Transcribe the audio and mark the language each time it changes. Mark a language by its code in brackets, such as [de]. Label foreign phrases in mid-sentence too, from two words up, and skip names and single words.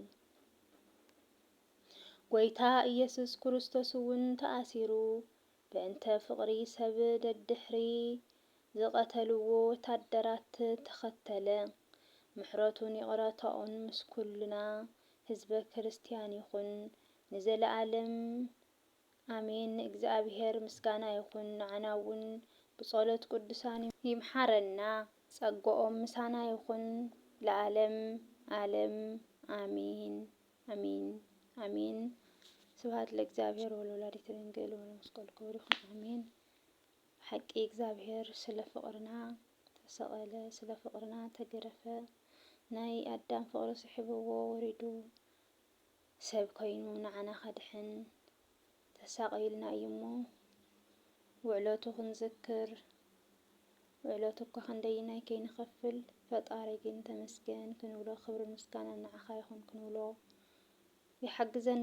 [ti] ጐይታ ኢየሱስ ክርስቶስ እውን ተኣሲሩ በእንተ ፍቕሪ ሰብ ደድሕሪ ዝቐተልዎ ወታደራት ተኸተለ። ምሕረቱን ይቕረቶኦን ምስ ኩልና ህዝበ ክርስቲያን ይኹን ንዘለዓለም ኣሜን። ንእግዚአብሔር ምስጋና ይኹን። ንዓና እውን ብጸሎት ቅዱሳን ይምሓረና። ጸጋኦም ምሳና ይኹን ለዓለም ዓለም አሜን አሜን አሜን። [gez] ስብሐት ለእግዚአብሔር ወለወላዲቱ ድንግል ወለመስቀሉ ክቡር [ti] ይኹን አሜን። ሓቂ እግዚአብሔር ስለ ፍቕርና ተሰቐለ፣ ስለ ፍቕርና ተገረፈ። ናይ ኣዳም ፍቕሪ ስሒብዎ ወሪዱ ሰብ ኮይኑ ንዓና ኸድሕን ተሳቒልና እዩ እሞ ውዕለቱ ክንዝክር ውዕለቱ እኳ ክንደይናይ ከይንኸፍል ፈጣሪ ግን ተመስገን ክንብሎ ክብሪ ምስጋና ንዓኻ ይኹን ክንብሎ ይሓግዘና